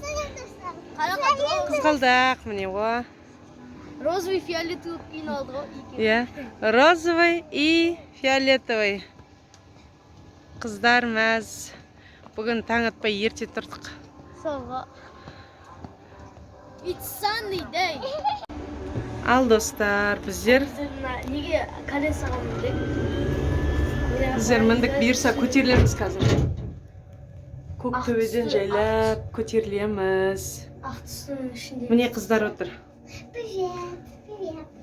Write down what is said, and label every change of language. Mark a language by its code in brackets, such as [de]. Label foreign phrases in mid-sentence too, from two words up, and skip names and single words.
[kk] Қызғалдақ, міне, [ru] Розовый, фиолетовый [kk] киін алды ғой. [ru] Розовый и фиолетовый. [kk] Қыздар мәз. Бүгін таң атпай ерте тұрдық. Соға. [en] It's sunny day. [kk] Ал достар, біздер неге колесаға міндік? Біздер міндік бұйырса көтерілеміз қазір. Көктөбеден жайлап көтерілеміз. Ақ түсінің ішінде. Міне қыздар отыр. Привет.